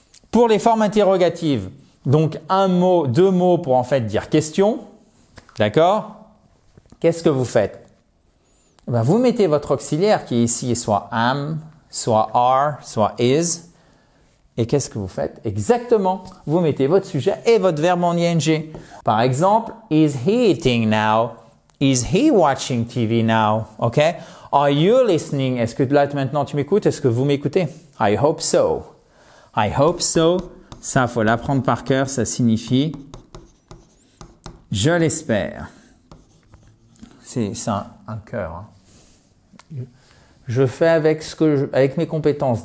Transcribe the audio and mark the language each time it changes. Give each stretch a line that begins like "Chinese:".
French: Pour les formes interrogatives, donc un mot, deux mots pour en fait dire question. D'accord? Qu'est-ce que vous faites? Ben, vous mettez votre auxiliaire qui est ici soit am, soit are, soit is. Et qu'est-ce que vous faites? Exactement. Vous mettez votre sujet et votre verbe en ing.
English: Par exemple, is he eating now? Is he watching TV now? OK? Are you listening?
French: Est-ce que là maintenant tu m'écoutes? Est-ce que vous m'écoutez?
English: I hope so. I hope so.
French: Ça, faut l'apprendre par cœur. Ça signifie je l'espère. C'est un cœur. Hein. Je fais avec avec mes compétences.